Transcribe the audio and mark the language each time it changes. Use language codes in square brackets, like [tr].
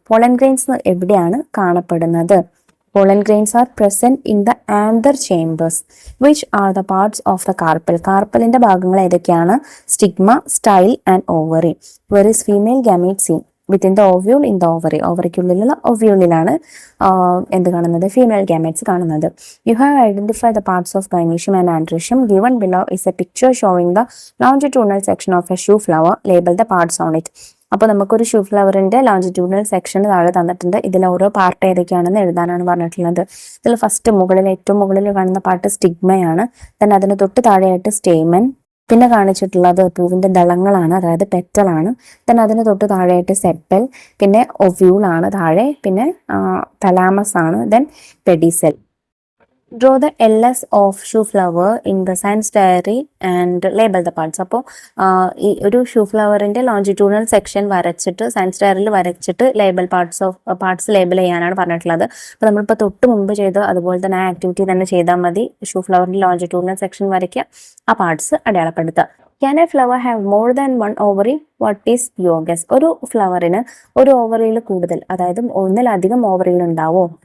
[ml] Pollen grains എവിടെയാണ് കാണപ്പെടുന്നത്? [en] Pollen grains are present in the anther chambers. Which are the parts of the carpel? [ml] കാർപ്പലിന്റെ ഭാഗങ്ങൾ ഏതൊക്കെയാണ്? Stigma, style and ovary. [en] Where is female gamete seen? Within the ovule in the ovary. [ml] ഓവറിക്കുള്ളിലുള്ള ഒവ്യൂളിലാണ് എന്ത് കാണുന്നത്? Female gametes കാണുന്നത്. [en] You have identified the parts of gynecium and androecium. Given below is a picture showing the longitudinal section of a shoe flower. Label the parts on it. [ml] അപ്പോൾ നമുക്കൊരു shoe ഫ്ലവറിന്റെ longitudinal section താഴെ തന്നിട്ടുണ്ട്. ഇതിൽ ഓരോ part ഏതൊക്കെയാണെന്ന് എഴുതാനാണ് പറഞ്ഞിട്ടുള്ളത്. ഇതിൽ ഫസ്റ്റ് ഏറ്റവും മുകളിൽ കാണുന്ന പാർട്ട് സ്റ്റിഗ്മയാണ്. then അതിന് തൊട്ട് താഴെയായിട്ട് സ്റ്റേമൻ, പിന്നെ കാണിച്ചിട്ടുള്ളത് പൂവിന്റെ ദളങ്ങളാണ്, അതായത് പെറ്റലാണ്. then അതിന് തൊട്ട് താഴെയായിട്ട് സെപ്പൽ, പിന്നെ ഒവ്യൂളാണ് താഴെ, പിന്നെ തലാമസ് ആണ്, then pedicel. [en] Draw the LS of shoe flower in the science diary and label the parts. [ml] അപ്പോൾ ഈ ഒരു ഷൂ ഫ്ലവറിന്റെ ലോഞ്ചിറ്റ്യൂഡിനൽ സെക്ഷൻ വരച്ചിട്ട് സയൻസ് ഡയറിയിൽ വരച്ചിട്ട് പാർട്സ് ലേബൽ ചെയ്യാനാണ് പറഞ്ഞിട്ടുള്ളത്. അപ്പോൾ നമ്മളിപ്പോൾ തൊട്ട് മുമ്പ് ചെയ്ത് അതുപോലെ തന്നെ ആ ആക്ടിവിറ്റി തന്നെ ചെയ്താൽ മതി. ഷൂ ഫ്ലവറിന്റെ ലോഞ്ചിറ്റ്യൂഡിനൽ സെക്ഷൻ വരയ്ക്കുക, ആ പാർട്സ് അടയാളപ്പെടുത്തുക. [en] Can a flower have more than one ovary? What is your guess? [ml] ഒരു ഫ്ലവറിന് ഒരു ഓവറിയിൽ കൂടുതൽ, അതായത് ഒന്നിലധികം ഓവറിയിൽ ഉണ്ടാവോ?